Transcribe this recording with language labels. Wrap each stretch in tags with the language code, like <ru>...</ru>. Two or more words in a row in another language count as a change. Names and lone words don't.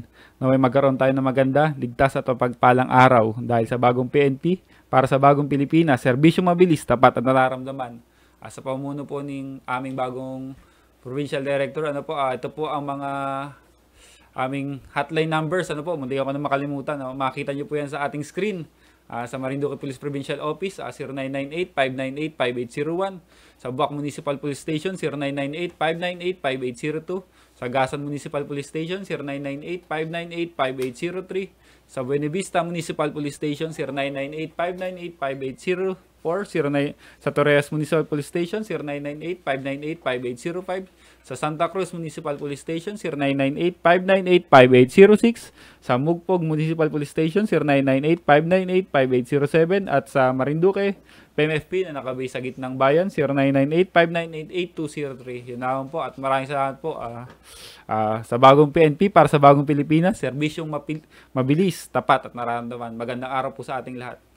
<tl>Naway magkaroon tayo ng maganda, ligtas at mapagpalang araw dahil sa bagong PNP, para sa bagong Pilipinas, serbisyo mabilis, tapat at nararamdaman. Sa pamuno po ng aming bagong Provincial Director, ano po, ito po ang mga aming hotline numbers, ano po, hindi ako na makalimutan. Makita nyo po yan sa ating screen. Sa Marinduque Police Provincial Office, 0998-598-5801. Sa Buwak Municipal Police Station, 0998-598-5802. Sa Gasan Municipal Police Station, 0998-598-5803. Sa Buena Vista Municipal Police Station, 0998-598-5804. Sa Torres Municipal Police Station, 0998-598-5805. Sa Santa Cruz Municipal Police Station, 0998-598-5806. Sa Mugpog Municipal Police Station, 0998-598-5807. At sa Marinduque, PMFP na nakabase sa gitnang bayan, 0998-598-8203. Yun naman po, at maraming salamat po sa bagong PNP para sa bagong Pilipinas. Serbisyong mabilis, tapat at nararamdaman. Magandang araw po sa ating lahat.</tl>